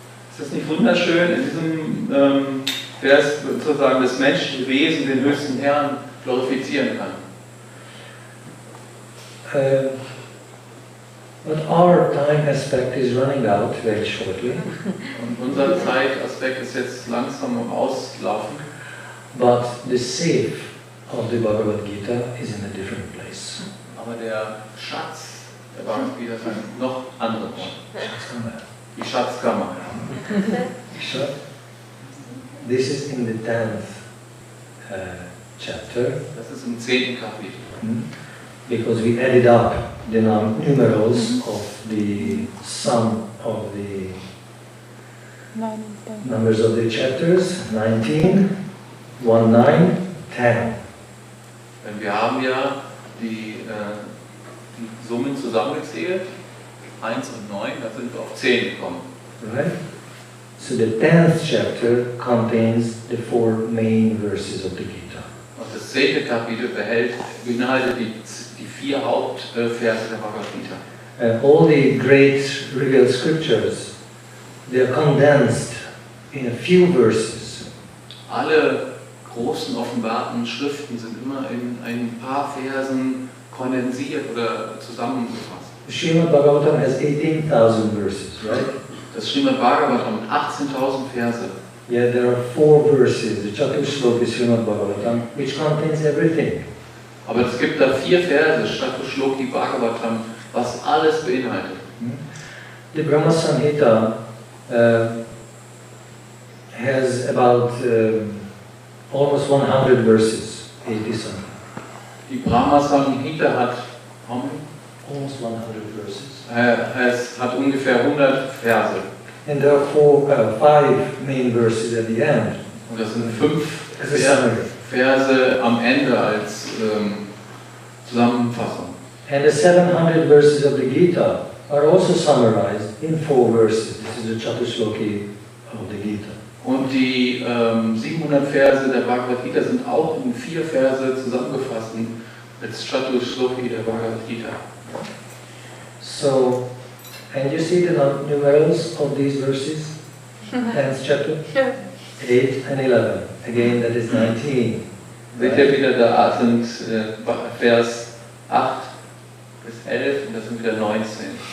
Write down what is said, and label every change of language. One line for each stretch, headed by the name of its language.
German: Ist das nicht wunderschön, in diesem Vers sozusagen das menschliche Wesen den höchsten Herrn glorifizieren kann?
English: But our time aspect is running out very shortly.
German: Und unser Zeitaspekt ist jetzt langsam am Auslaufen.
English: But the safe of the Bhagavad-gita is in a different place.
German: Aber der Schatz der Bhagavad-gita ist ein noch anderer Ort. Die Schatzkammer.
English: This is in the 10th chapter.
German: Das ist im 10. Kapitel.
English: Because we added up the numerals of the sum of the numbers of the chapters, 19, 1, 9, 10.
German: Denn wir haben ja die Summen zusammengezählt, 1 und 9, da sind wir auf 10 gekommen.
English: Right? So the 10th chapter contains the 4 main verses of the Gita.
German: Und das 10. Kapitel beinhaltet die 4 Hauptverse der Bhagavad-gita.
English: All the great revealed scriptures, they are condensed in a few verses.
German: Alle großen offenbarten Schriften sind immer in ein paar Versen kondensiert oder zusammengefasst.
English: Srimad Bhagavatam has 18,000 verses, right?
German: Das Srimad Bhagavatam mit 18.000 Verse.
English: Yeah, there are 4 verses, the Chaturshloki Srimad Bhagavatam, which contains everything.
German: Aber es gibt da 4 Verse, Chaturshloki Bhagavatam, was alles beinhaltet.
English: The Brahma Samhita has about almost 100 verses, 80 something.
German: Die Brahma Samhita hat
English: almost 100 verses.
German: Es hat ungefähr 100 Verse.
English: And there are 5 main verses at the end.
German: Und das sind 5 Verse am Ende als Zusammenfassung.
English: And the 700 verses of the Gita are also summarized in 4 verses. This is the Chaturshloki of the Gita.
German: Und die 700 Verse der Bhagavad-gita sind auch in 4 Verse zusammengefasst als Chaturshloki der Bhagavad-gita.
English: So, and you see the numerals of these verses? 10th chapter? 8 and 11. Again, that is 19.
German: Seht ihr wieder, da sind Vers 8 bis 11 und das sind wieder 19.